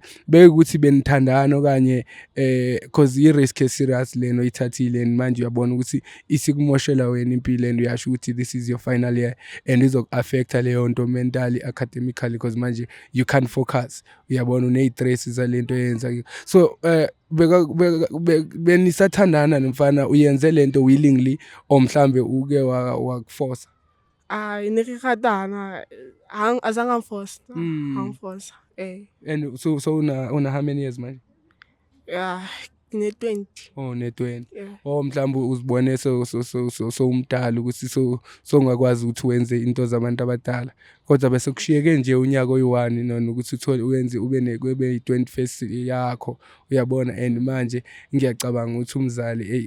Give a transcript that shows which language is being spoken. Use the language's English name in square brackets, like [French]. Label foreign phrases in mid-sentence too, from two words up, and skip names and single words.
[Zulu] beke ukuthi benithandana okanye because [English] i risk serious [Zulu] leno ithathile and manje uyabona ukuthi isikumoshela wena impilo and uyasho ukuthi [English] this is your final year [Zulu] and affect leyo nto [English] mentally academically [Zulu] because manje [English] you can't focus [Zulu] uyabona une-stress zalento yenza so benisathandana nomfana uyenze lento willingly or mhlambe uke wakuforce [Southern Sotho] ne re ratana azanga [English] force hang force and so [Zulu] una [English] how many years [Zulu] manje ne-20 ne-20 mhlawumbe uzibone so umdala ukuthi so ungakwazi ukuthi wenze into zabantu abadala kodwa bese kushiyeke nje unyaka oyi1 nona ukuthi uthole uyenze ube yi21st yakho uyabona and manje ngiyacabanga ukuthi umzali